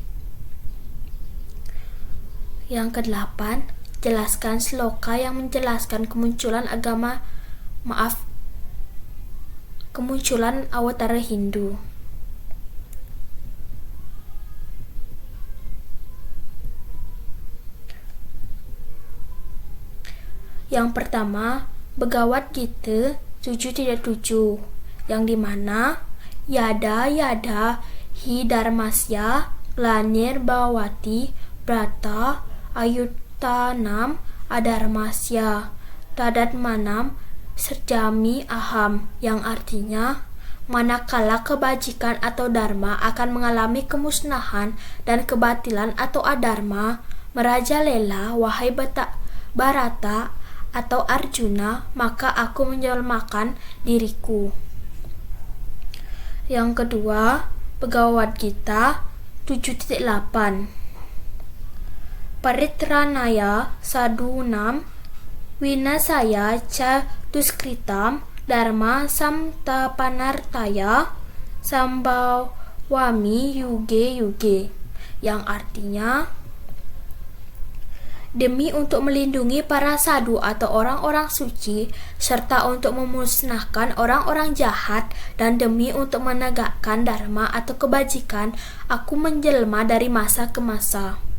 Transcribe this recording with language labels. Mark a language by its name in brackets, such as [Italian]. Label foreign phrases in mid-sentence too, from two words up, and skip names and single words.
[Indonesian] Yang kedelapan, jelaskan sloka yang menjelaskan kemunculan awatara Hindu. Yang pertama, Bhagavad Gita 7.7, yang dimana [Sanskrit] यदा यदा हि धर्मस्य ग्लानिर् भवति भारत अभ्युत्थानम् अधर्मस्य तदात्मानं सृजामि अहम्, [Indonesian] yang artinya manakala kebajikan atau dharma akan mengalami kemusnahan dan kebatilan atau adharma merajalela, wahai Bharata atau Arjuna, maka aku menjelmakan diriku. Yang kedua, [Sanskrit] Bhagavad Gita 7.8, परित्राणाय साधूनां विनाशाय च दुष्कृताम् धर्म संस्थापनार्थाय सम्भवामि युगे युगे, [Indonesian] yang artinya demi untuk melindungi para sadhu atau orang-orang suci, serta untuk memusnahkan orang-orang jahat, dan demi untuk menegakkan dharma atau kebajikan, aku menjelma dari masa ke masa.